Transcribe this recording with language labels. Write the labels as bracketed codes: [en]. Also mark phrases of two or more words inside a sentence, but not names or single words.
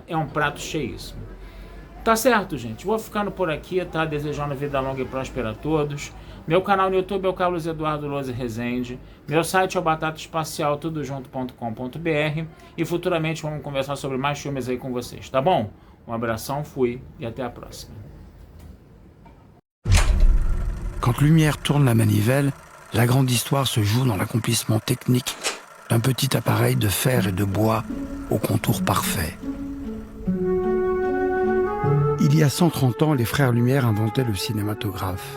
[pt] É um prato cheíssimo. Tá certo, gente? Vou ficando por aqui, tá? Desejando vida longa e próspera a todos. Meu canal no YouTube é o Carlos Eduardo Lousa Rezende. Meu site é o batataespacial tudojunto.com.br. E futuramente vamos conversar sobre mais filmes aí com vocês, tá bom? Um abração, fui e até a próxima. [fr] Quand Lumière tourne la manivelle, la grande histoire se joue dans l'accomplissement technique d'un petit appareil de fer et de bois au contour parfait. Il y a 130 ans, les frères Lumière inventaient le cinématographe.